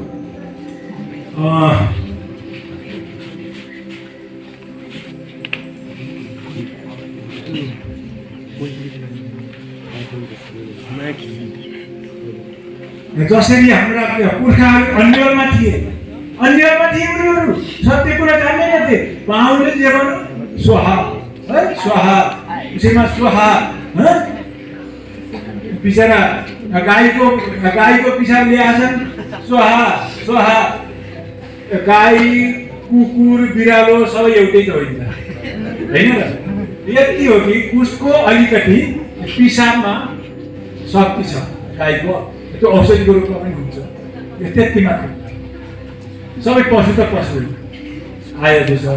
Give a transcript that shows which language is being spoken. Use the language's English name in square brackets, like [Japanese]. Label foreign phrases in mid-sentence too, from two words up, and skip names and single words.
[Nepali] जसरी हाम्रा पुर्खाहरू अन्यलमा थिए उनीहरू सत्य कुरा जान्दैनथे बाहुनले जे भन्नु स्वाहा है स्वाहा उसैमा स्वाहा बिचरा गाईको पिसाब ल्याएछन् स्वाहा स्वाहा गाई कुकुर बिरालो सबै एउटै त होइन हैन र यति हो कि उसको अलिकति पिसाबमा शक्ति छ गाईको त्यो औषधिको रूपमा पनि हुन्छ त्यति मात्र सबै पशु त पशु आएको छ